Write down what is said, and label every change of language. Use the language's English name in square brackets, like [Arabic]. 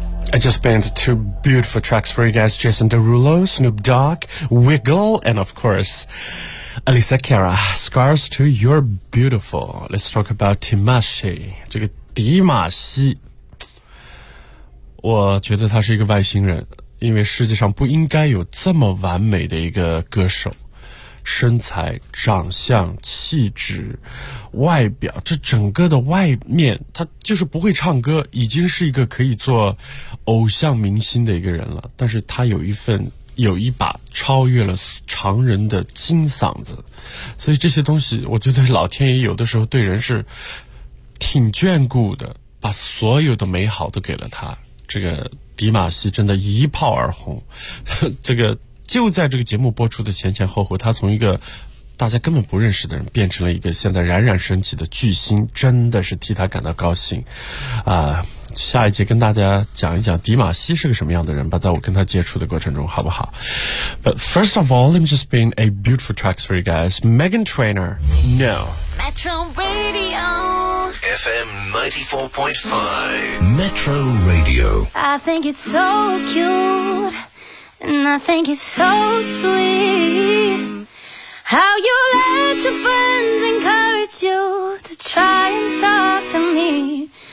[English] I just banned two beautiful tracks for you guys. Jason Derulo, Snoop Dogg, Wiggle, and of course, Alyssa Cara, Scars to Your Beautiful. Let's talk about Dimash. [Chinese] 这个迪马西，我觉得他是一个外星人，因为世界上不应该有这么完美的一个歌手。身材、长相、气质、外表，这整个的外面，他就是不会唱歌，已经是一个可以做偶像明星的一个人了。但是他有一份，有一把超越了常人的金嗓子，所以这些东西，我觉得老天爷有的时候对人是挺眷顾的，把所有的美好都给了他。这个迪玛希真的一炮而红，这个就在这个节目播出的前前后后，他从一个大家根本不认识的人变成了一个现在冉冉升起的巨星，真的是替他感到高兴啊！下一节跟大家讲一讲迪玛希是个什么样的人吧，在我跟他接触的过程中，好不好？ [English] But first of all, let me just bring a beautiful track for you guys. Megan Trainor, No. Metro Radio FM 94.5 Metro Radio. I think it's so cuteAnd I think it's so sweet how you let your friends encourage you to try and talk to me.